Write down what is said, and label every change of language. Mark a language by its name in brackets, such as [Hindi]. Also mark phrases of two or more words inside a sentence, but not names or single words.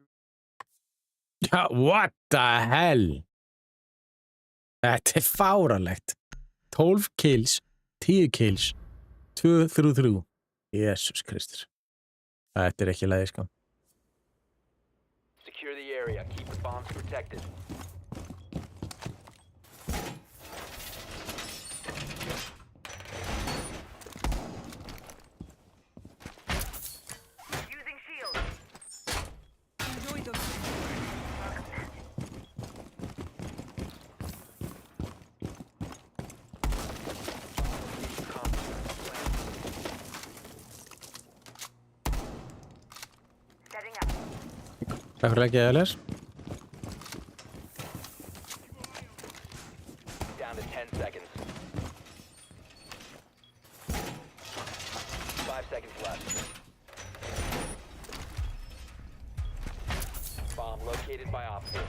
[Icelandic] Já, [English] what the hell? [Icelandic] Þetta er fáránlegt. [English] 12 kills, 10 kills, 2-3-3. [Icelandic] Jesus Kristur. Þetta er ekki lagi, sko. [English] Secure the area. Keep the bombs protected. Using shield. Enjoy the Setting up. [Icelandic] Takk fyrir ekki, Elis. [English] Down to 10 seconds. 5 seconds left. Bomb located by Op 4.